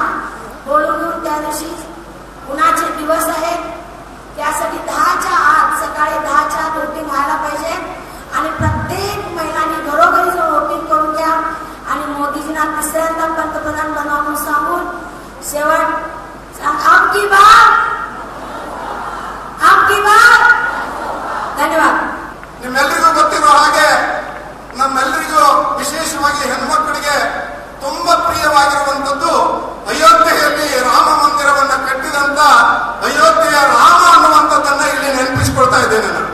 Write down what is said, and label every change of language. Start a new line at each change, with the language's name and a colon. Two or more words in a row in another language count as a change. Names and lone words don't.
Marathi: बोलवून घेऊन त्या दिवशी उन्हाचे दिवस आहेत त्यासाठी 10च्या आत, सकाळी 10च्या आत वोटिंग व्हायला पाहिजे आणि प्रत्येक महिलांनी घरोघरी जाऊन वोटिंग करून घ्या आणि मोदीजींना तिसऱ्यांदा पंतप्रधान बनवा म्हणून सांगून शेवट आमकी बात ಧನ್ಯವಾದ.
Kannada: ನಿಮ್ಮೆಲ್ಲರಿಗೂ ಗೊತ್ತಿರೋ ಹಾಗೆ ನಮ್ಮೆಲ್ಲರಿಗೂ ವಿಶೇಷವಾಗಿ ಹೆಣ್ಮಕ್ಕಳಿಗೆ ತುಂಬಾ ಪ್ರಿಯವಾಗಿರುವಂತದ್ದು ಅಯೋಧ್ಯೆಯಲ್ಲಿ ರಾಮ ಮಂದಿರವನ್ನ ಕಟ್ಟಿದಂತ ಅಯೋಧ್ಯೆಯ ರಾಮ ಅನ್ನುವಂಥದ್ದನ್ನ ಇಲ್ಲಿ ನೆನಪಿಸಿಕೊಳ್ತಾ ಇದ್ದೇನೆ ನಾನು.